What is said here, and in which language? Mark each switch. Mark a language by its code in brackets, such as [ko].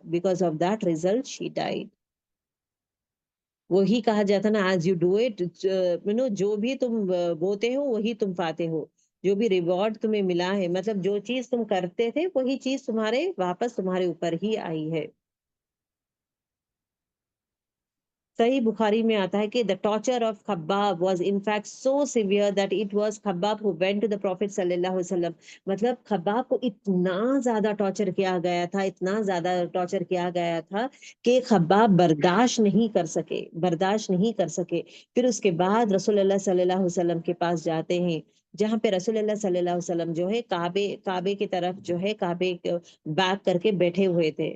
[en] Because of that result she died. [ur] وہی کہا جاتا نا، [en] as you do it, [ur] جو بھی تم بوتے ہو وہی تم پاتے ہو. جو بھی ریوارڈ تمہیں ملا ہے، مطلب جو چیز تم کرتے تھے وہی چیز تمہارے واپس تمہارے اوپر ہی آئی ہے. صحیح بخاری میں آتا ہے کہ [en] the torture of خباب was in fact so severe that it was خباب who went to the prophet صلی اللہ علیہ وسلم. [ur] مطلب خباب کو اتنا زیادہ ٹارچر کیا گیا تھا، اتنا زیادہ ٹارچر کیا گیا تھا کہ خباب برداشت نہیں کر سکے، برداشت نہیں کر سکے. پھر اس کے بعد رسول اللہ صلی اللہ علیہ وسلم کے پاس جاتے ہیں، جہاں پہ رسول اللہ صلی اللہ علیہ وسلم جو ہے کعبے کی طرف جو ہے کعبے بیک کر کے بیٹھے ہوئے تھے.